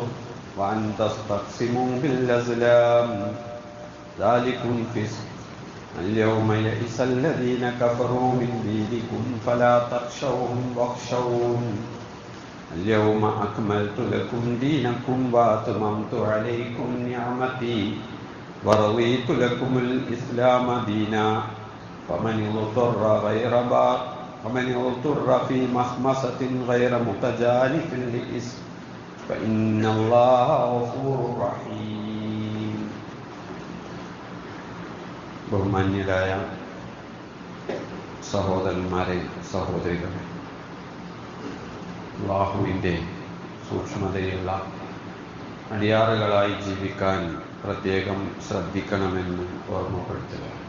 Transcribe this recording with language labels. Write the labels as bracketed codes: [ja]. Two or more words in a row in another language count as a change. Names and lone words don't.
[ar] وأن تستقسموا بالأزلام ذلكم فسق اليوم يئس الذين كفروا من دينكم فلا تخشوهم واخشون اليوم أكملت لكم دينكم وأتممت عليكم نعمتي ورضيت لكم الإسلام دينا فمن اضطر في مخمصة غير متجانف لإثم فإن الله غفور رحيم. [ml] ബഹുമാന്യരായ സഹോദരന്മാരെ സഹോദരികളെ, അല്ലാഹുവിൻ്റെ സൂക്ഷ്മതയുള്ള അടിയാറുകളായി ജീവിക്കാൻ പ്രത്യേകം ശ്രദ്ധിക്കണമെന്ന് ഓർമ്മപ്പെടുത്തുക.